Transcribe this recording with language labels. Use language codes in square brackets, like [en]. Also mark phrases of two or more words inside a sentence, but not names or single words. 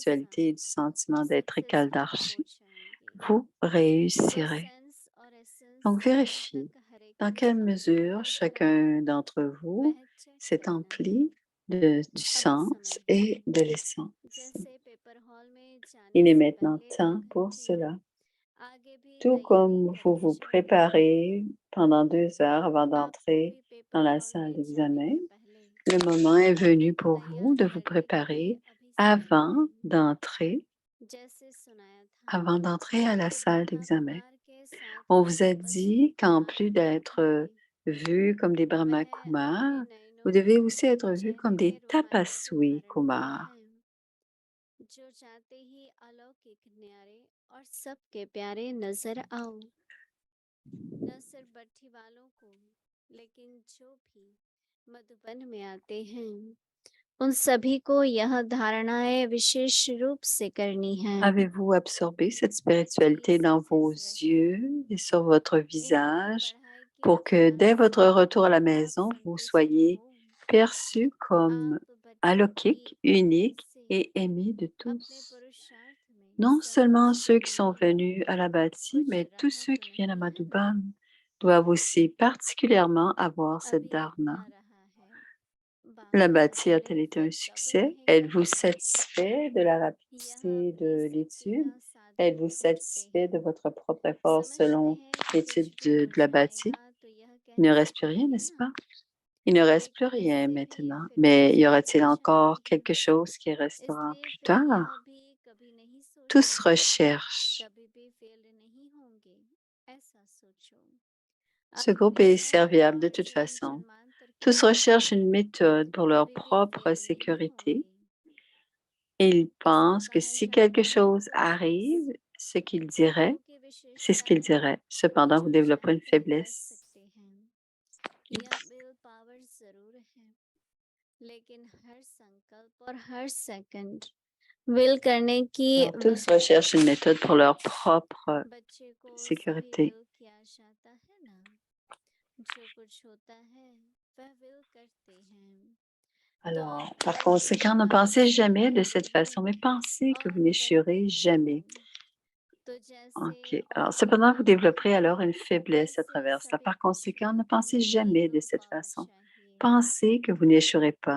[fr] spiritualité et du [hi] साथ [fr] sentiment d'être [hi] सक्सेसफुल हो [fr] Ekaldarshi, [hi] जाएंगे [fr] vous [hi] वह [fr] réussirez. [hi] सेंस और एसेंस [fr] Donc [hi] जहाँ [fr] vérifiez [hi] तक हर एक [fr] dans [hi] में [fr] quelle [hi] बाकी [fr] mesure [hi] बरकरार [fr] chacun [hi] है [fr] d'entre vous [hi] वह चेक [fr] s'est [hi] करना है [fr] empli du [hi] अभी [fr] sens [hi] समय है [fr] et de l'essence. [hi] जैसे [en] paper hall [hi] में [fr] Il [hi] जाने [fr] est [hi] से [fr] maintenant [hi] पहले 2 [fr] temps pour [hi] घंटे [fr] cela. [hi] आगे भी [fr] Tout [hi] तैयारी [fr] comme vous [hi] करनी [fr] vous [hi] चाहिए [fr] préparez pendant 2 heures avant [hi] आपको [fr] d'entrer [hi] भी [fr] dans [hi] पेपर [fr] la [hi] हॉल [fr] salle [hi] में जाने [fr] d'examen, [hi] के पहले [fr] le moment est venu pour vous [hi] तैयार [fr] de vous [hi] करने के लिए [fr] préparer [hi] अभी समय [fr] avant [hi] है [fr] d'entrer [hi] जैसे सुनाया था [fr] avant d'entrer à la [hi] कि [fr] salle [hi] ब्रह्मा [fr] d'examen. [hi] कुमार के साथ [fr] On [hi] में [fr] vous a [hi] तपस्या [fr] dit qu'en [hi] करना [fr] plus [hi] होता [fr] d'être [hi] है [fr] vus comme des [hi] वह [fr] Brahma [hi] अपने [fr] Kumar, vous [hi] नयनों [fr] devez aussi être vus comme [hi] चेहरे [fr] des [hi] में रूहानियत [fr] Tapaswi [hi] धारण किए [fr] Kumar. [hi] हैं जो चाहते ही अलौकिक न्यारे और सबके प्यारे नजर आओ न सिर्फ भट्टी वालों को लेकिन जो भी मधुबन में आते हैं उन सभी को यह धारणाएं विशेष रूप से करनी है [fr] Avez-vous absorbé cette [hi] ताकि [fr] spiritualité dans vos [hi] सक्सेस रहे [fr] yeux et sur votre [hi] इन्होंने [fr] visage [hi] पढ़ाई की [fr] pour que [hi] अभ्यास [fr] dès votre [hi] से [fr] retour à la [hi] आप [fr] maison, vous [hi] संतुष्ट [fr] soyez [hi] हो [fr] perçus comme [hi] आप बच्चों की [fr] alokik, unique [hi] से [fr] et aimé de [hi] अपने [fr] tous? [hi] पुरुषार्थ में [fr] Non seulement [hi] संतुष्ट [fr] ceux qui sont [hi] होंगे [fr] venus à la bâtie, [hi] कुछ [fr] mais tous ceux [hi] राहत [fr] qui viennent à [hi] नहीं है ना [fr] Madhuban doivent aussi particulièrement avoir cette [hi] अभी [fr] dharma. [hi] आ रहा है [fr] La [hi] बाबा [fr] bâtie [hi] अगले [fr] a-t-elle été [hi] फिर [fr] un [hi] कब [fr] succès? [hi] रहेंगे [fr] Êtes-vous satisfait de la [hi] यह [fr] rapidité [hi] अपनी [fr] de [hi] सिद्धि [fr] l'étude? [hi] का साधन [fr] Êtes-vous [hi] खोजते [fr] satisfait de [hi] हैं [fr] votre propre effort [hi] समझते [fr] selon [hi] हैं कि [fr] l'étude [hi] कुछ भी हो [fr] de la bâtie? [hi] जाएगा तो यह [fr] Il ne [hi] कह [fr] reste plus [hi] सकते [fr] rien, [hi] हैं [fr] n'est-ce [hi] ना [fr] pas? Il ne reste plus [hi] लेकिन [fr] rien [hi] इससे भी [fr] maintenant, [hi] फिर [fr] mais [hi] कुछ [fr] y [hi] भी [fr] aura-t-il [hi] अच्छा [fr] encore [hi] नहीं [fr] quelque chose qui restera [hi] इसलिए [fr] plus [hi] फिर यह [fr] tard? [hi] भी कभी नहीं सोचें [fr] Tous recherchent [hi] कभी भी फेल नहीं होंगे [fr] Ce groupe est serviable de toute façon. Tous recherchent une méthode pour leur propre sécurité et ils pensent que si quelque chose arrive, ce qu'ils diraient, c'est ce qu'ils diraient. Cependant, vous développez une faiblesse. [en] will power [hi] जरूर है लेकिन हर संकल्प और हर सेकंड विल करने की [fr] Alors, tous recherchent une méthode pour leur propre [hi] बच्चे को सभी [fr] sécurité. [hi] विल किया जाता है ना जो कुछ होता है वह विल करते हैं [fr] Alors, par conséquent, ne pensez jamais de cette façon, mais pensez que vous n'échouerez jamais. OK. Alors, cependant, vous développerez alors une faiblesse à travers cela. Par conséquent, ne pensez jamais de cette façon. Pensez que vous n'échouerez pas.